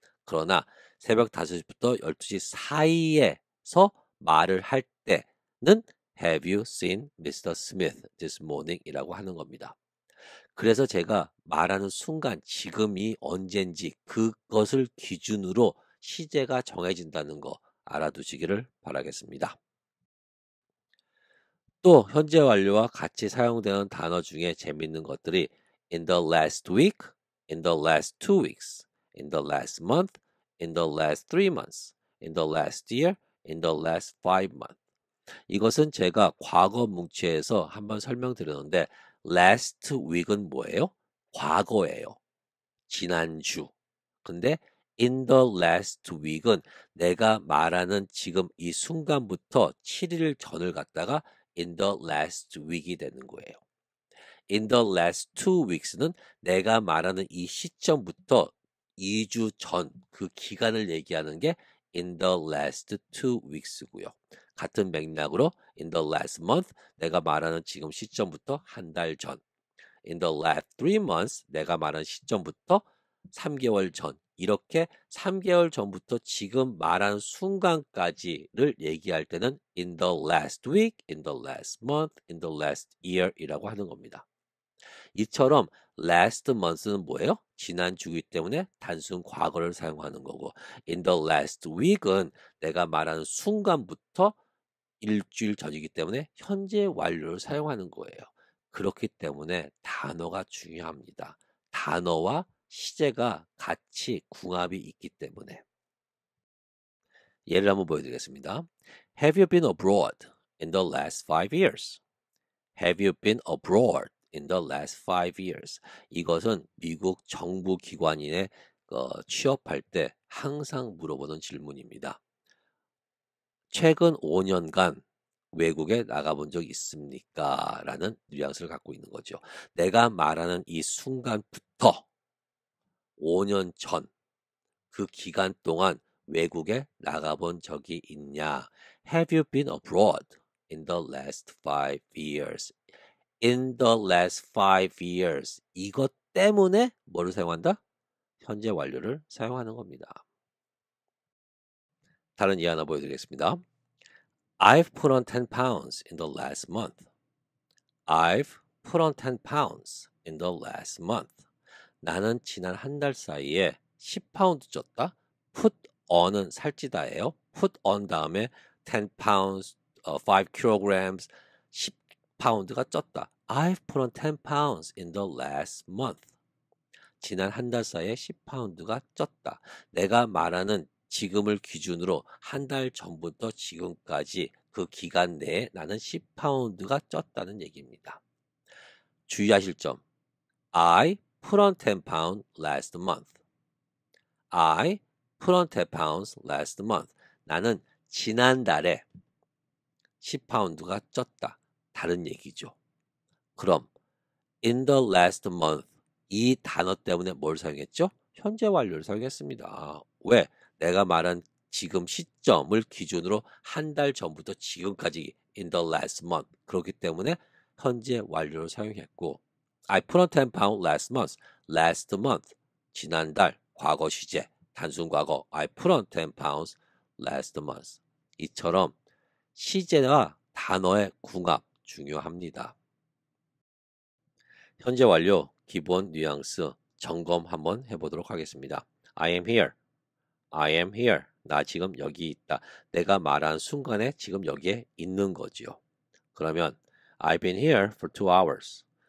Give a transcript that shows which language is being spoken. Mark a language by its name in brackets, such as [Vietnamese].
[Korean] 그러나 새벽 5시부터 12시 사이에서 말을 할 때는 [English] Have you seen Mr. Smith this morning? [Korean] 이라고 하는 겁니다. 그래서 제가 말하는 순간 지금이 언젠지 그것을 기준으로 시제가 정해진다는 거 알아두시기를 바라겠습니다. 또 현재 완료와 같이 사용되는 단어 중에 재밌는 것들이 [English] in the last week, in the last 2 weeks, in the last month, in the last 3 months, in the last year, in the last 5 months. [Korean] 이것은 제가 과거 문체에서 한번 설명드렸는데 last week은 뭐예요? 과거예요. 지난주. 근데 [English] in the last week [Korean] 은 내가 말하는 지금 이 순간부터 7일 전을 갖다가 in the last week이 되는 거예요. [English] in the last 2 weeks [Korean] 는 내가 말하는 이 시점부터 2주 전 그 기간을 얘기하는 게 in the last 2 weeks고요. 같은 맥락으로 [English] in the last month [Korean] 내가 말하는 지금 시점부터 한 달 전. [English] in the last 3 months [Korean] 내가 말하는 시점부터 3개월 전. 이렇게 3개월 전부터 지금 말한 순간까지를 얘기할 때는 [English] in the last week, in the last month, in the last year [Korean] 이라고 하는 겁니다. 이처럼 last month는 뭐예요? 지난주이기 때문에 단순 과거를 사용하는 거고 [English] in the last week [Korean] 은 내가 말하는 순간부터 일주일 전이기 때문에 현재 완료를 사용하는 거예요. 그렇기 때문에 단어가 중요합니다. 단어와 시제가 같이 궁합이 있기 때문에. 예를 한번 보여드리겠습니다. [English] Have you been abroad in the last 5 years? Have you been abroad in the last 5 years? [Korean] 이것은 미국 정부 기관인에 취업할 때 항상 물어보는 질문입니다. 최근 5년간 외국에 나가본 적 있습니까? 라는 뉘앙스를 갖고 있는 거죠. 내가 말하는 이 순간부터 5년 전 그 기간 동안 외국에 나가본 적이 있냐? [English] Have you been abroad in the last 5 years? In the last 5 years. [Korean] 이것 때문에 뭐를 사용한다? 현재 완료를 사용하는 겁니다. 다른 예 하나 보여드리겠습니다. [English] I've put on 10 pounds in the last month. I've put on 10 pounds in the last month. [Korean] 나는 지난 한 달 사이에 10파운드 쪘다. Put on은 살찌다예요. Put on 다음에 10 pounds, 5 kilograms, 10파운드가 쪘다. [English] I've put on 10 pounds in the last month. [Korean] 지난 한 달 사이에 10파운드가 쪘다. 내가 말하는 지금을 기준으로 한 달 전부터 지금까지 그 기간 내에 나는 10파운드가 쪘다는 얘기입니다. 주의하실 점. [English] I put on 10 pounds last month. I put on 10 pounds last month. [Korean] 나는 지난달에 10파운드가 쪘다. 다른 얘기죠. 그럼 [English] in the last month [Korean] 이 단어 때문에 뭘 사용했죠? 현재 완료를 사용했습니다. 왜? 내가 말한 지금 시점을 기준으로 한 달 전부터 지금까지 [English] in the last month [Korean] 그렇기 때문에 현재 완료를 사용했고 [English] I put on 10 pounds last month. [Korean] last month 지난달 과거 시제 단순 과거 [English] I put on 10 pounds last month [Korean] 이처럼 시제와 단어의 궁합 중요합니다. 현재 완료 기본 뉘앙스 점검 한번 해보도록 하겠습니다. [English] I am here. I am here. [Korean] 나 지금 여기 있다. 내가 말한 순간에 지금 여기에 있는 거지요. 그러면 [English] I've been here for 2 hours.